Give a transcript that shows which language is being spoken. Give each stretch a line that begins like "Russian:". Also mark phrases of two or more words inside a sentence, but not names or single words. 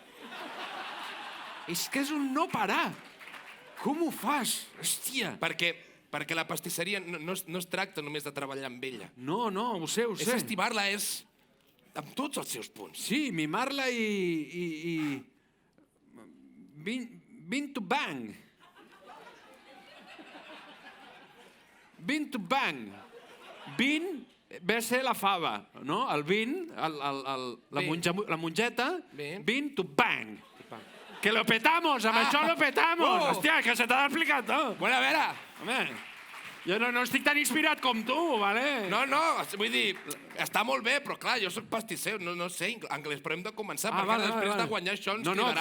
Catalan: És que és un no parar. Com ho fas? Hòstia. Perquè la pastisseria no es tracta només de treballar amb ella. No, ho sé. És estivar-la, és amb tots els seus punts. Sí, mimar-la i...
English: Bin to bang. Bin to bang.
Catalan: Bin ve a ser la fava, no? El bin, la mongeta,
English: bin to bang.
Spanish: Que lo petamos,
Catalan: amb això
Spanish: lo petamos.
Catalan: Hòstia, que se t'ha d'explicar tot. Bueno, a veure... Home, jo no estic tan inspirat com tu, vale? No, vull dir, està molt bé, però clar, jo soc pastisser, no sé anglès, però hem de començar, perquè després de guanyar això ens cridaran